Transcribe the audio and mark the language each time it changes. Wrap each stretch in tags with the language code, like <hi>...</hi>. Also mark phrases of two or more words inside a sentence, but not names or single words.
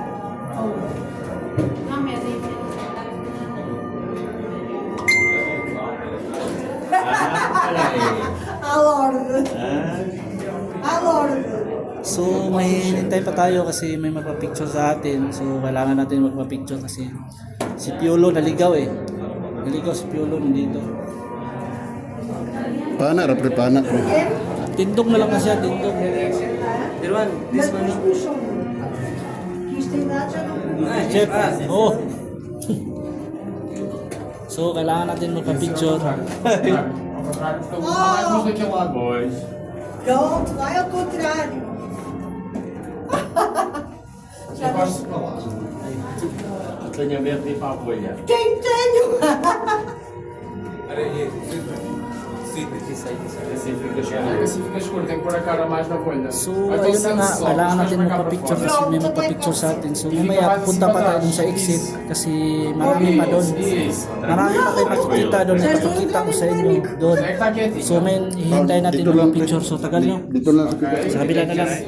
<tl>So, may hinintay pa tayo kasi may magpa-picture sa atin. So, kailangan natin magpa-picture kasi si Piolo naligaw eh. Naligaw si Piolo nandito. Pana, pre, pana. Tindog na lang na siya, tindog. Pirwan,</tl> <en>this one. Chef, oh.</en> <tl>So, kailangan natin magpa-picture. Boys.</tl> <pt>Pronto, vai ao contrário. Tenho verde para a folha. Quem tenho? Assim fica escuro, tem que pôr a cara mais na folha.</pt> <tl>So, ayun na nga, kailangan natin magpa-picture kasi may magpa-picture sa atin. So, mamaya punta pa tayo dun sa exit kasi marami pa doon. Marami pa tayo makikita doon. Ipapakita ko sa inyo doon. So, may hihintay natin magpa-picture. So, tagal nyo. Dito na sa Sa kabila na lang.</tl>